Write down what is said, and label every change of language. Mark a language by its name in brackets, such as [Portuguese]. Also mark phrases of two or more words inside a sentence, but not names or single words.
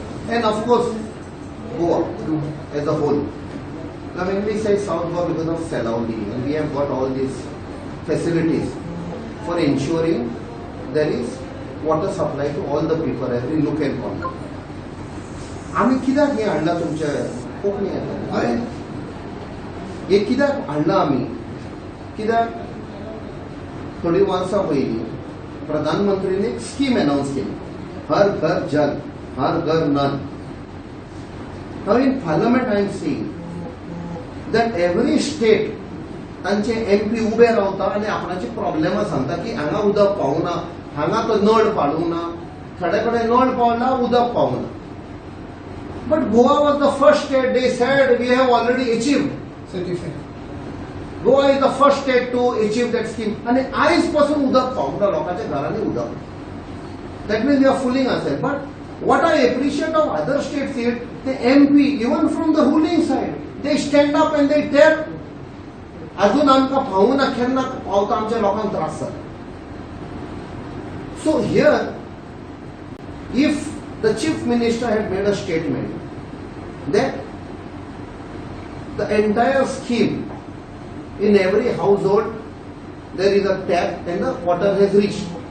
[English] and of course Goa as a whole. Now when we say South Goa, because of Salauli, and we have got all these facilities for ensuring there is water supply to all the people, every nook and corner. [Konkani] आम्ही कित्याक हे हाडला तुमच्या कोंकणी हे कित्याक हाडला आम्ही कित्याक थोडी वर्सां पयलीं प्रधानमंत्रीने एक स्कीम अनाउन्स केली, [Hindi] हर घर जल हर घर नल. [English] Now in parliament I am seeing that every state [Konkani] तांचे MP उबे रावता आनी आपणाची प्रॉब्लेमां सांगता की हांगा उदक पावना, हांगा तो नळ पाडूंक ना, थोडे कडेन नळ पावला उदक पावना. [English] But Goa was the first state, they said we have already achieved. Certified. Goa is the first state to achieve that scheme. [Konkani] And आयज पासून उदक पावना लोकांच्या घरांनी उदक. [English] That means we are fooling ourselves. But what I appreciate of other states is the MP, even from the ruling side, they stand up and they tell, [Konkani] अजून आमकां पावना केन्ना पावता आमच्या लोकांक त्रास जाता. [English] So here, if the chief minister had made a statement that the entire scheme in every household there is a tap and the water has reached.